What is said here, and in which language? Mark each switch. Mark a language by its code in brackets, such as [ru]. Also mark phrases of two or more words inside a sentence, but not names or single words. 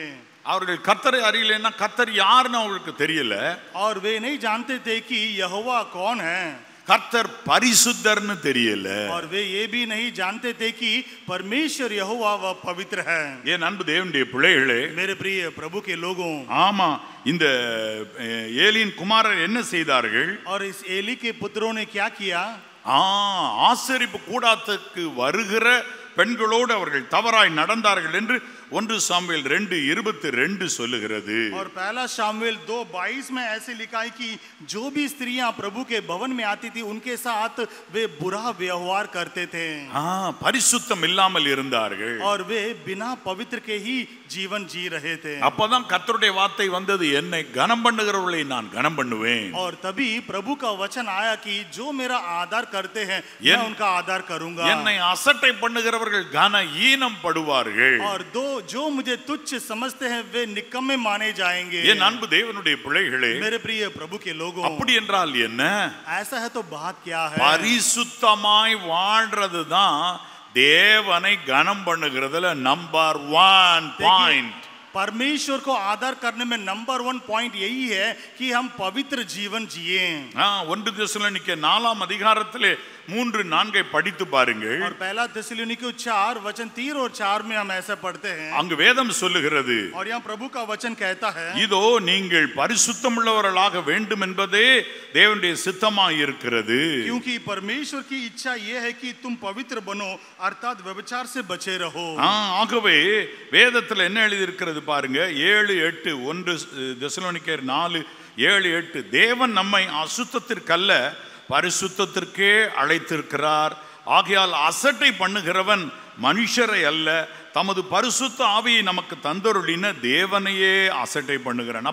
[ta] அவர்கள் கர்த்தரை அறியலைன்னா கர்த்தர் யாருன்னு அவங்களுக்கு தெரியல. [hi] और वे नहीं जानते थे कि यहोवा कौन है. [ta] கர்த்தர் பரிசுத்தர்னு தெரியல. [hi] और वे ये भी नहीं जानते थे कि परमेश्वर यहोवा वह पवित्र है. [ta] என் அன்பு தேவனுடைய பிள்ளைகளே, [hi] मेरे प्रिय प्रभु के लोगों, [ta] ஆமா, இந்த ஏலியின் குமாரர் என்ன செய்தார்கள்? [hi] और इस एली के पुत्रों ने क्या किया? [ta] ஆசரிப்பு கூடாரத்துக்கு வருகிற பெண்களோடு அவர்கள் தவறாய் நடந்தார்கள் என்று 1 சாமுவேல் 2:22 சொல்லுகிறது. [hi] और पहला शामुएल 2:22 में ऐसे लिखा है कि जो भी स्त्रियां प्रभु के भवन में आती थी उनके साथ वे बुरा व्यवहार करते थे. [ta] பரிசுத்தம் இல்லாமல் இருந்தார்கள். [hi] और वे बिना पवित्र के ही जीवन जी रहे थे. [ta] அப்பதான் கர்த்தருடைய வார்த்தை வந்தது, என்னை கனம் பண்ணுகிறவர்களை நான் கனம் பண்ணுவேன். [hi] और तभी प्रभु का वचन आया कि जो मेरा आदर करते हैं मैं उनका आदर करूंगा. [ta] என்னை அசட்டை பண்ணுகிறவர்கள் கன ஈனம் படுவார்கள். [hi] और जो मुझे तुच्छ समझते हैं वे निकम्मे माने जाएंगे. [ta] என் அன்பு தேவனுடைய பிள்ளைகளே, [hi] मेरे प्रिय प्रभु के लोगों, [ta] அப்படி என்றால் என்ன? [hi] ऐसा है तो बात क्या है? [ta] பரிசுத்தமாய் வாழ்றதுதான் தேவனை கனம் பண்ணுகிறதுல நம்பர் 1 பாயிண்ட். [hi] परमेश्वर को आदर करने में नंबर 1 पॉइंट यही है कि हम पवित्र जीवन जिए. [ta] 1 தெசலோனிக்கேயர் 4ஆம் அதிகாரத்திலே 3-4 படித்து பாருங்கள். [hi] और पहला थिस्सलुनीकियों 4 वचन 3 और 4 में हम ऐसा पढ़ते हैं. [ta] அங்கு வேதம் சொல்லுகிறது, [hi] और यहाँ प्रभु का वचन कहता है, [ta] இதோ நீங்கள் பரிசுத்தமுள்ளவர்களாக வேண்டும் என்பதே தேவனுடைய சித்தமாய் இருக்கிறது. [hi] क्योंकि परमेश्वर की इच्छा यह है कि तुम पवित्र बनो अर्थात व्यभिचार से बचे रहो. [ta] ஆகவே வேதத்தில் என்ன எழுதி இருக்கிறது பாருங்க, 7:8 1 தெசலோனிக்கேயர் 4:7-8 தேவன் நம்மை அசுத்தத்திற்கல்ல பரிசுத்தத்திற்கே அழைத்திருக்கிறார். ஆகையால் அசட்டை பண்ணுகிறவன் மனுஷரை அல்ல, தமது பரிசுத்த ஆவியை நமக்கு தந்தருளின தேவனையே அசட்டை பண்ணுகிறான்.